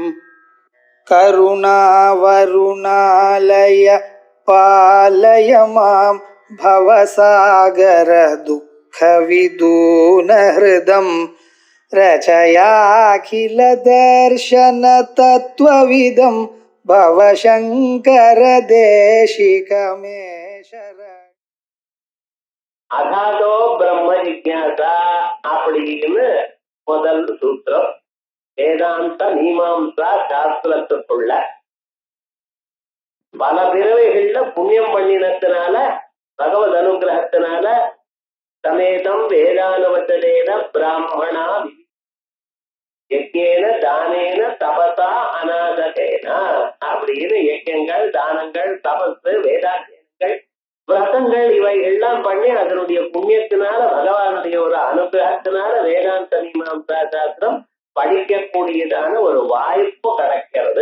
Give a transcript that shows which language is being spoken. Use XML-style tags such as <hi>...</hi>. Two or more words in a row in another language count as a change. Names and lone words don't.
<sa>करुणावरुणालय पालय मां भवसागर दुःखविदून हृदं रचयाखिल दर्शन तत्त्वविदं भवशङ्कर देशिकमे शरणम्. अथातो ब्रह्म जिज्ञासा</sa> <ta>அப்படின்னு முதல் சூத்திரம் வேதாந்த மீமாம்சா சாஸ்திரத்துக்குள்ள பல பிறவைகள்ல புண்ணியம் பண்ணினத்தினால பகவத் அனுகிரகத்தினால</ta> <sa>तमेतं वेदानुवचनेन ब्राह्मणा यज्ञेन दानेन तपसा अनाशकेन</sa> <ta>அப்படின்னு யஜ்ஞங்கள் தானங்கள் தபசு வேதாத்தியங்கள் விரதங்கள் இவைகள்லாம் பண்ணி அதனுடைய புண்ணியத்தினால பகவானுடைய ஒரு அனுகிரகத்தினால வேதாந்த மீமாம்சா சாஸ்திரம் படிக்கக்கூடியதான ஒரு வாய்ப்பு கிடைக்கிறது.</ta>